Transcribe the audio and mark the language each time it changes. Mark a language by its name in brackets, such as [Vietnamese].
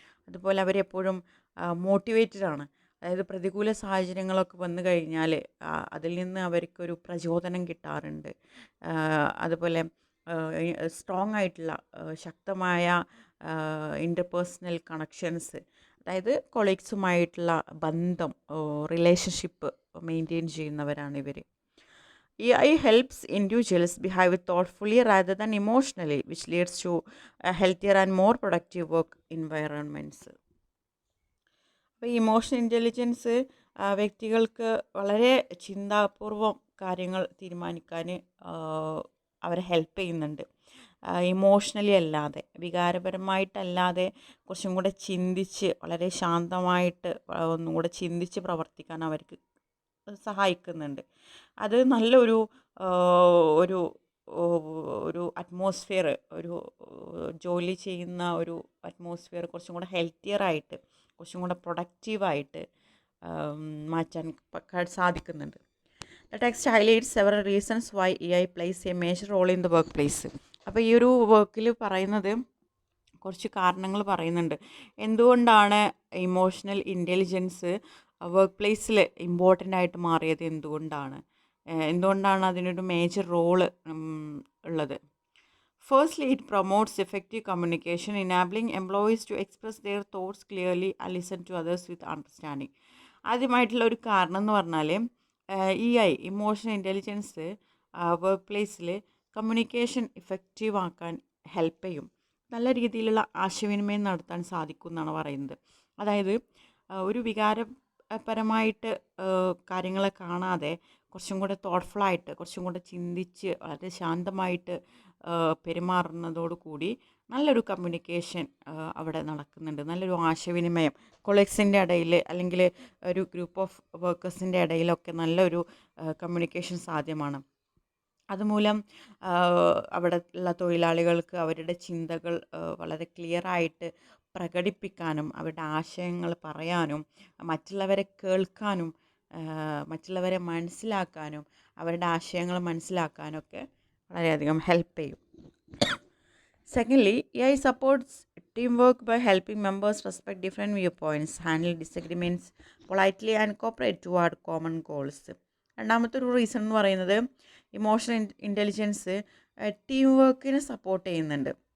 [Malayalam] അതുപോലെ അവരെപ്പോഴും മോട്ടിവേറ്റഡ് ആണ്. അതായത് പ്രതികൂല സാഹചര്യങ്ങളൊക്കെ വന്നു കഴിഞ്ഞാൽ അതിൽ നിന്ന് അവർക്കൊരു പ്രചോദനം കിട്ടാറുണ്ട്. അതുപോലെ സ്ട്രോങ് ആയിട്ടുള്ള ശക്തമായ ഇൻ്റർപേഴ്സണൽ കണക്ഷൻസ്, അതായത് കൊളീഗ്സുമായിട്ടുള്ള ബന്ധം, റിലേഷൻഷിപ്പ് മെയിൻറ്റെയിൻ ചെയ്യുന്നവരാണ് ഇവർ. [English] EI helps individuals behave thoughtfully rather than emotionally, which leads to a healthier and more productive work environments. [Malayalam] അപ്പോൾ ഇമോഷണൽ ഇൻ്റലിജൻസ് വ്യക്തികൾക്ക് വളരെ ചിന്താപൂർവം കാര്യങ്ങൾ തീരുമാനിക്കാൻ അവരെ ഹെൽപ്പ് ചെയ്യുന്നുണ്ട്. ഇമോഷണലി അല്ലാതെ, വികാരപരമായിട്ടല്ലാതെ കുറച്ചും കൂടെ ചിന്തിച്ച്, വളരെ ശാന്തമായിട്ട് ഒന്നും കൂടെ ചിന്തിച്ച് പ്രവർത്തിക്കാൻ അവർക്ക് സഹായിക്കുന്നുണ്ട്. അത് നല്ലൊരു ഒരു ഒരു അറ്റ്മോസ്ഫിയർ, ഒരു ജോലി ചെയ്യുന്ന ഒരു അറ്റ്മോസ്ഫിയർ കുറച്ചും കൂടെ ഹെൽത്തിയറായിട്ട്, കുറച്ചും കൂടെ പ്രൊഡക്റ്റീവായിട്ട് മാറ്റാൻ സാധിക്കുന്നുണ്ട്. [English] The text highlights several reasons why AI plays a major role in the work place. [Malayalam] അപ്പോൾ ഈ ഒരു വർക്കിൽ പറയുന്നത് കുറച്ച് കാരണങ്ങൾ പറയുന്നുണ്ട്. എന്തുകൊണ്ടാണ് ഇമോഷണൽ ഇൻ്റലിജൻസ് വർക്ക് പ്ലേസിൽ ഇമ്പോർട്ടൻ്റ് ആയിട്ട് മാറിയത്, എന്തുകൊണ്ടാണ് അതിനൊരു മേജർ റോള് ഉള്ളത്. [English] Firstly, it promotes effective communication, enabling employees to express their thoughts clearly and listen to others with understanding. [Malayalam] ആദ്യമായിട്ടുള്ള ഒരു കാരണം എന്ന് പറഞ്ഞാൽ ഇമോഷണൽ ഇൻ്റലിജൻസ് വർക്ക് പ്ലേസിൽ കമ്മ്യൂണിക്കേഷൻ ഇഫക്റ്റീവ് ആക്കാൻ ഹെൽപ്പ് ചെയ്യും. നല്ല രീതിയിലുള്ള ആശയവിനിമയം നടത്താൻ സാധിക്കും എന്നാണ് പറയുന്നത്. അതായത് ഒരു വികാരപരമായിട്ട് കാര്യങ്ങളെ കാണാതെ കുറച്ചും കൂടെ തോട്ട്ഫുള്ളായിട്ട്, കുറച്ചും കൂടെ ചിന്തിച്ച് വളരെ ശാന്തമായിട്ട് പെരുമാറുന്നതോടുകൂടി നല്ലൊരു കമ്മ്യൂണിക്കേഷൻ അവിടെ നടക്കുന്നുണ്ട്. നല്ലൊരു ആശയവിനിമയം കൊളീഗ്സിൻ്റെ ഇടയിൽ അല്ലെങ്കിൽ ഒരു ഗ്രൂപ്പ് ഓഫ് വർക്കേഴ്സിൻ്റെ ഇടയിലൊക്കെ നല്ലൊരു കമ്മ്യൂണിക്കേഷൻ സാധ്യമാണ്. അതുമൂലം അവിടെ ഉള്ള തൊഴിലാളികൾക്ക് അവരുടെ ചിന്തകൾ വളരെ ക്ലിയറായിട്ട് പ്രകടിപ്പിക്കാനും അവരുടെ ആശയങ്ങൾ പറയാനും മറ്റുള്ളവരെ കേൾക്കാനും മറ്റുള്ളവരെ മനസ്സിലാക്കാനും അവരുടെ ആശയങ്ങൾ മനസ്സിലാക്കാനൊക്കെ വളരെയധികം ഹെൽപ്പ് ചെയ്യും. [English] Secondly, AI supports teamwork by helping members respect different viewpoints, handle disagreements politely and cooperate toward common goals. [Malayalam] രണ്ടാമത്തെ ഒരു റീസൺ എന്ന് പറയുന്നത് ഇമോഷണൽ ഇൻ്റലിജൻസ് ടീം വർക്കിനെ സപ്പോർട്ട് ചെയ്യുന്നുണ്ട്.